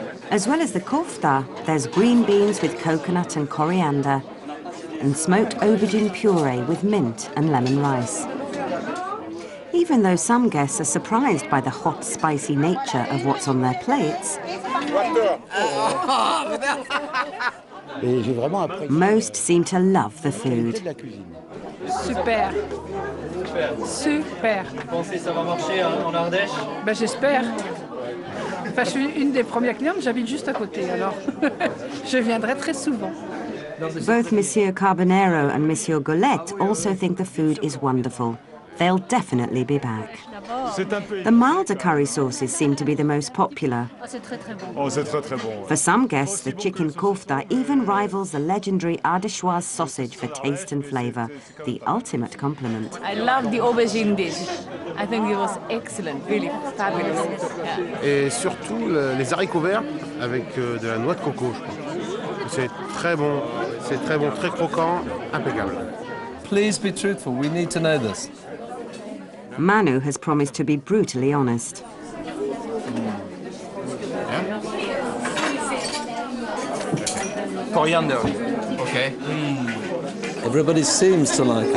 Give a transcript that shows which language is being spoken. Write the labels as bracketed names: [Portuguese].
[English] As well as the kofta, there's green beans with coconut and coriander, and smoked aubergine puree with mint and lemon rice. Even though some guests are surprised by the hot, spicy nature of what's on their plates, most seem to love the food. [French] Super. Super. Vous pensez que ça va marcher en Ardèche? Ben, j'espère. Enfin, je suis une des premières clientes, j'habite juste à côté, alors je viendrai très souvent. [English] Both Monsieur Carbonero and Monsieur Golette also think the food is wonderful. They'll definitely be back. The milder curry sauces seem to be the most popular. For some guests, the chicken kofta even rivals the legendary Ardéchoise sausage for taste and flavour, the ultimate compliment. I love the aubergine dish. I think it was excellent, really fabulous. Yeah. [French] Et surtout les haricots verts avec de la noix de coco, je crois. C'est très bon, très croquant, impeccable. [English] Please be truthful, we need to know this. Manu has promised to be brutally honest. coriander. Okay. Everybody seems to like it.